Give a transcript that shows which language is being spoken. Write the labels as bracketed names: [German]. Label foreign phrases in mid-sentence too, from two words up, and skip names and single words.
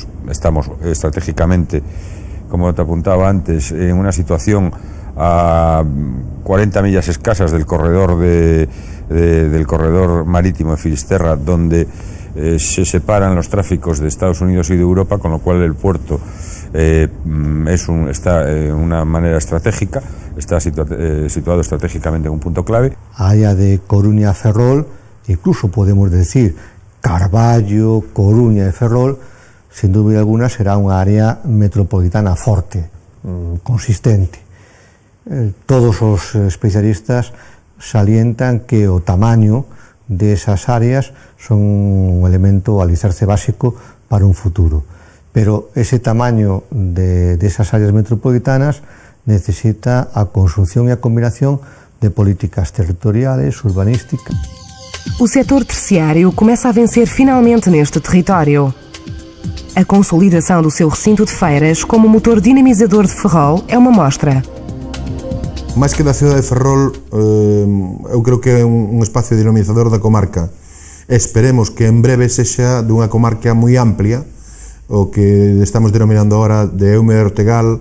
[Spanish] Estamos estratégicamente, como te apuntaba antes, en una situación a 40 millas escasas del corredor del corredor marítimo de Finisterra, donde se separan los tráficos de Estados Unidos y de Europa, con lo cual el puerto está en una manera estratégica, está situado estratégicamente en un punto clave. [Galician] Área de Coruña a Ferrol, [Spanish] incluso podemos decir [Galician] Carballo, Coruña e Ferrol, [Spanish] sin duda alguna será [Galician] unha área metropolitana forte, consistente. Todos os especialistas salientan que o tamaño de esas áreas son un elemento alicerce básico para un futuro. Pero ese tamaño de esas áreas metropolitanas necesita a conjunción e a combinación de políticas territoriales, urbanísticas. [Portuguese] O setor terciário começa a vencer finalmente neste território. A consolidação do seu recinto de feiras como motor dinamizador de Ferrol é uma mostra. [Galician] Máis que da cidade de Ferrol, eu creo que é un espacio dinamizador da comarca, esperemos que en breve sexa dunha comarca moi amplia, o que estamos denominando ahora de Eume e Ortegal,